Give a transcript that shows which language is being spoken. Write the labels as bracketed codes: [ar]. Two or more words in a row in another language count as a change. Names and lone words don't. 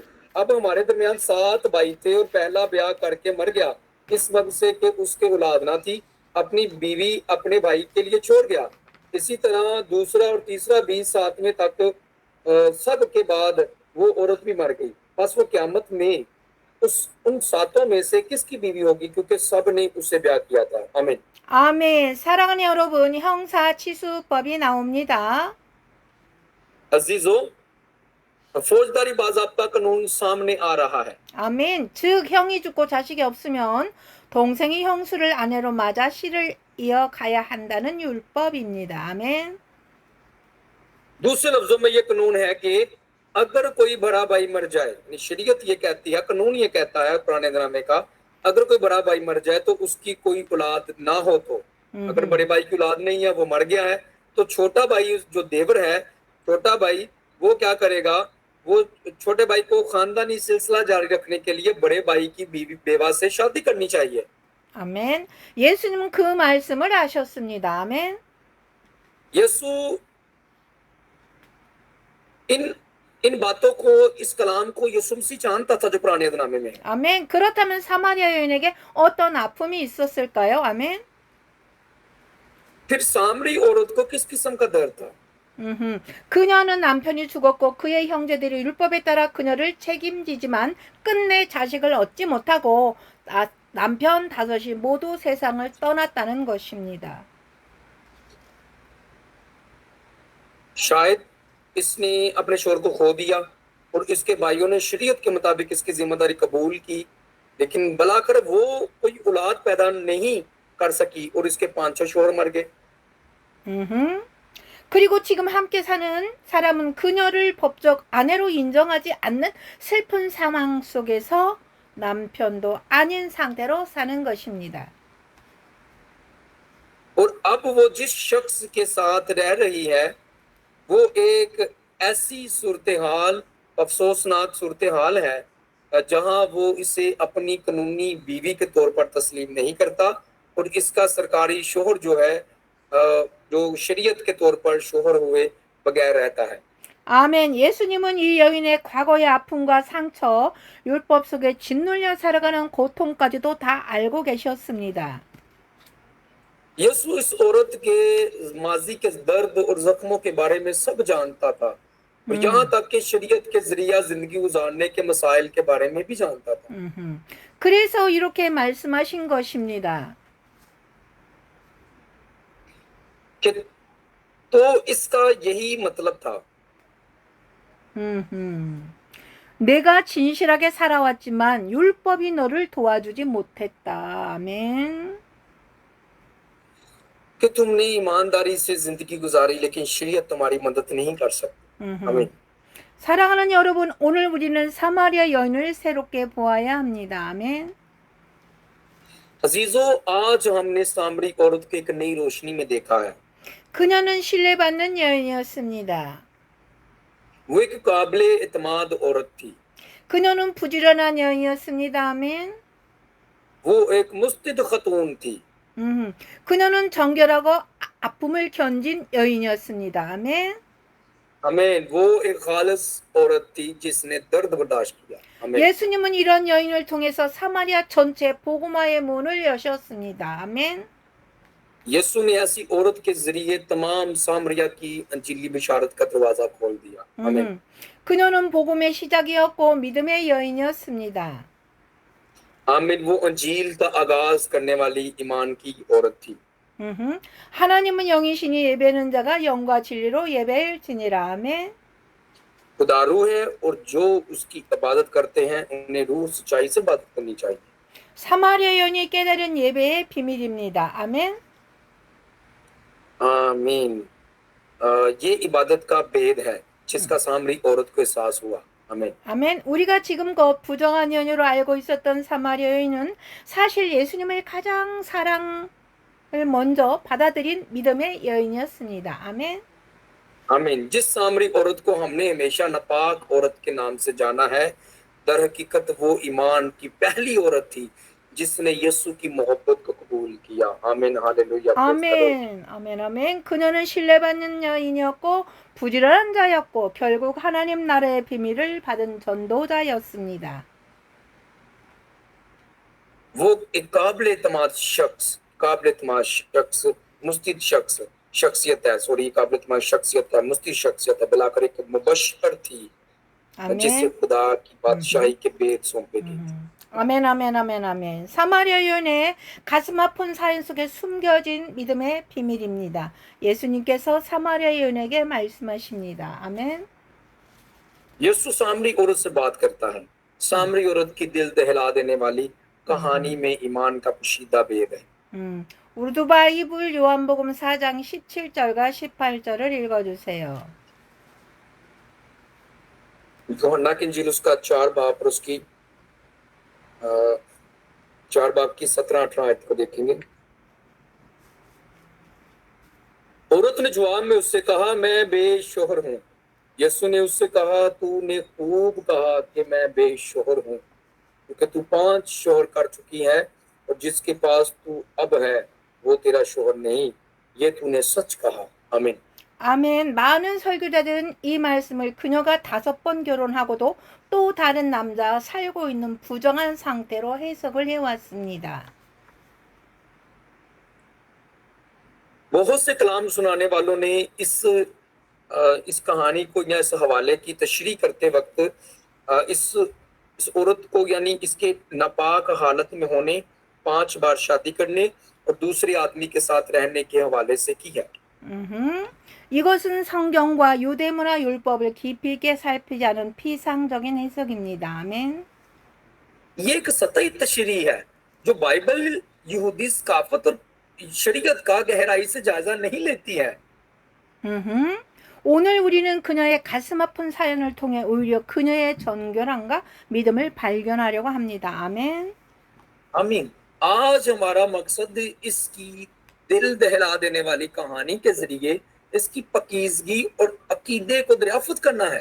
[ur] اب ہمارے درمیان 7 بھائی تھے اور پہلا بیاہ کرکے مر گیا اس وقت سے کہ اس کے اولاد نہ تھی، اپنی بیوی اپنے بھائی کے لیے چھوڑ گیا. اسی طرح دوسرا اور تیسرا بھی 7ویں تک سب کے بعد وہ عورت بھی مر گئی. بس وہ قیامت میں ان 7 میں سے کس کی بیوی ہوگی، کیونکہ سب نے اس سے بیاہ کیا تھا. आमीन। [ko] 아멘. 사랑하는 여러분, 형사 치수법이 나옵니다. [ur] عزیزو، فوجداری باضابطہ قانون سامنے آ رہا ہے. [ko] 아멘. 즉 형이 죽고 자식이 없으면 동생이 형수를 아내로 맞아 씨를 이어가야 한다는 율법입니다. 아멘. [ur] دوسرے لفظوں میں یہ قانون ہے کہ اگر کوئی بڑا بھائی مر جائے، شریعت یہ کہتی ہے، قانون یہ کہتا ہے پرانے زمانے کا اگر کوئی بڑا بھائی مر جائے تو اس کی کوئی اولاد نہ ہو تو، اگر بڑے بھائی کی اولاد نہیں ہے، وہ مر گیا ہے، تو چھوٹا بھائی جو دیور ہے، چھوٹا بھائی وہ کیا کرے گا، وہ چھوٹے بھائی کو خاندانی سلسلہ جاری رکھنے کے لیے بڑے بھائی کی بیوی بیوہ سے شادی کرنی چاہیے. [ko] 아멘. 예수님은 그 말씀을 하셨습니다. 아멘. [ur] یسوع ان ان باتوں کو، اس کلام کو یسوع مسیح جانتا تھا جو پرانے نامے میں ہے. [ko] 아멘. 그렇다면 사마리아 여인에게 어떤 아픔이 있었을까요? 아멘. [ur] پھر سامری عورت کو کس قسم کا درد تھا? [ko] 그녀는 남편이 죽었고 그의 형제들이 율법에 따라 그녀를 책임지지만 끝내 자식을 얻지 못하고 남편 5이 모두 세상을 떠났다는 것입니다. [ur] شاید اس نے اپنے شوہر کو کھو دیا اور اس کے بھائیوں نے شریعت کے مطابق اس کی ذمہ داری قبول کی، لیکن بھلاکر وہ کوئی اولاد پیدا نہیں کر سکی اور اس کے 5-6 شوہر مر گئے. [ko] 그리고 지금 함께 사는 사람은 그녀를 법적 아내로 인정하지 않는 슬픈 상황 속에서 남편도 아닌 상태로 사는 것입니다. [ur] اور اب وہ جس شخص کے ساتھ رہ رہی ہے وہ ایک ایسی صورت حال، افسوسناک صورت حال ہے جہاں وہ اسے اپنی قانونی بیوی کے طور پر تسلیم نہیں کرتا اور اس کا سرکاری شوہر جو ہے جو شریعت کے طور پر شوہر ہوئے بغیر رہتا ہے. [ko] 아멘. 예수님은 이 여인의 과거의 아픔과 상처, 율법 속에 짓눌려 살아가는 고통까지도 다 알고 계셨습니다. [ur] یسوع اس عورت کے ماضی کے درد اور زخموں کے بارے میں سب جانتا تھا اور یہاں تک کہ شریعت کے ذریعہ زندگی گزارنے کے مسائل کے بارے میں بھی جانتا تھا. [ko] 그래서 이렇게 말씀하신 것입니다. [ur] کہ تو اس کا یہی مطلب تھا. [ko] 내가 진실하게 살아왔지만 율법이 너를 도와주지 못했다. 아멘. [ur] کہ تم نے ایمانداری سے زندگی گزاری لیکن شریعت تمہاری مدد نہیں کر سکتی. आमीन। [ko] 사랑하는 여러분, 오늘 우리는 사마리아 여인을 새롭게 보아야 합니다. 아멘. [ur] عزیزو، آج ہم نے سامری عورت کو ایک نئی روشنی میں دیکھا ہے. [ko] 그녀는 신뢰받는 여인이었습니다. [ur] وہ ایک قابلِ اعتماد عورت تھی. [ko] 그녀는 부지런한 여인이었습니다. 아멘. [ur] وہ ایک مستعد خاتون تھی. [ko] 그녀는 정결하고 아픔을 견딘 여인이었습니다. 아멘. [ur] आमीन। وہ ایک خالص عورت تھی جس نے درد برداشت کیا. आमीन। [ko] 예수님은 이런 여인을 통해서 사마리아 전체 복음화의 문을 여셨습니다. 아멘. [ur] یسوع نے ایسی عورت کے ذریعے تمام سامریہ کی انجیلی بشارت کا دروازہ کھول دیا. आमीन। [ko] 그녀는 복음의 시작이었고 믿음의 여인이었습니다. [ur] आमीन। وہ انجیل کا آغاز کرنے والی ایمان کی عورت تھی. [ko] 하나님은 영이시니 예배는 자가 영과 진리로 예배할지니라. 아멘. [ur] خدا روح ہے اور جو اس کی عبادت کرتے ہیں انہیں روح سچائی سے عبادت کرنی چاہیے. [ko] 사마리아 여인이 깨달은 예배의 비밀입니다. 아멘. [ur] आमीन। یہ عبادت کا بھید ہے جس کا سامری عورت کو احساس ہوا. [ko] 아멘. 아멘. 우리가 지금껏 부정한 연유로 알고 있었던 사마리아 여인은 사실 예수님을 가장 사랑을 먼저 받아들인 믿음의 여인이었습니다. 아멘. [ur] आमीन। جس سامری عورت کو ہم نے ہمیشہ ناپاک عورت کے نام سے جانا ہے، در حقیقت وہ ایمان کی پہلی عورت تھی جس نے یسوع کی محبت کو قبول کیا. آمین۔ ہللویاہ. [ko] 아멘. 아멘. 아멘. 그녀는 신뢰받는 여인이었고 부지런한 자였고 결국 하나님 나라의 비밀을 받은 전도자였습니다. [ur] وہ ایک قابل اعتماد شخص، مستعد شخصیت ہے. سوری، قابل اعتماد شخصیت ہے، مستعد شخصیت ہے، بلاکر ایک مبشر تھی جسے [ko] 아멘. [ur] خدا کی بادشاہی کے بھید سونپے گئے تھے. [ko] 아멘. 아멘. 아멘. 아멘. 사마리아 여인의 가슴 아픈 사연 속에 숨겨진 믿음의 비밀입니다. 예수님께서 사마리아 여인에게 말씀하십니다. 아멘. [ur] یسوع سامری عورت سے بات کرتا ہے. سامری عورت کی دل دہلا دینے والی کہانی میں ایمان کا پوشیدہ بھید ہے. [ko] 우르두 바이블 요한복음 4장 17절과 18절을 읽어주세요. [ur] یوحنا کی انجیل اس کا 4 باب اور اس کی 4 باب کی 17-18 آیت کو دیکھیں گے. عورت نے جواب میں اس سے کہا، میں بے شوہر ہوں. یسوع نے اس سے کہا، تو نے خوب کہا کہ میں بے شوہر ہوں، کیونکہ تو 5 شوہر کر چکی ہے، اور جس کے پاس تو اب ہے وہ تیرا شوہر نہیں. یہ تو نے سچ کہا۔ آمین. [ko] 아멘. 많은 설교자들은 이 말씀을 그녀가 5번 결혼하고도 또 다른 남자와 살고 있는 부정한 상태로 해석을 해왔습니다. [ur] بہت سے کلام سنانے والوں نے اس کہانی کو یا اس حوالے کی تشریح کرتے وقت اس عورت کو یعنی اس کے ناپاک حالت میں ہونے، 5 بار شادی کرنے اور دوسرے آدمی کے ساتھ رہنے کے حوالے سے کی ہے. [ko] 이것은 성경과 유대문화 율법을 깊이 있게 살피지 않은 피상적인 해석입니다. 아멘. [ur] یہ ایک سطحی تشریح ہے جو بائبل، یہودی ثقافت اور شریعت کا گہرائی سے جائزہ نہیں لیتی ہے. [ko] 오늘 우리는 그녀의 가슴 아픈 사연을 통해 오히려 그녀의 정결함과 믿음을 발견하려고 합니다. 아멘. [ur] आमीन। آج ہمارا مقصد اس کی دل دہلا دینے والی کہانی کے ذریعے اس کی پاکیزگی اور عقیدے کو دریافت کرنا ہے.